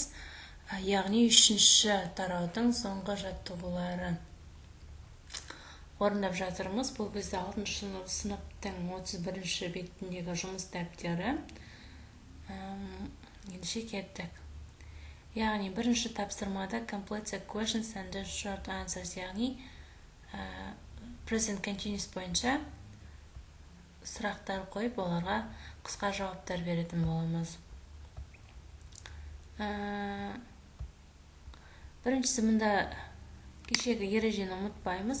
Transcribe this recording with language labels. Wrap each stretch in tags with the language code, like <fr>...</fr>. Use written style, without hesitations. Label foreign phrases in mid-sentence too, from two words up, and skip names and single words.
<kk>Яғни 3-ші тараудың соңғы жаттығулары орындап жатырмыз. Бұл бізде 6-шы сыныптың 31-ші бетіндегі жұмыс дәптері. Ендеше кеттік. Яғни бірінші тапсырмада</kk> <en>complete the questions and the short answers,</en> <kk>яғни</kk> <en>present continuous</en> <kk>бойынша сұрақтар қойып, оларға қысқа жауаптар беретін боламыз. Біріншісі, мұнда кешегі ережені ұмытпаймыз.</kk>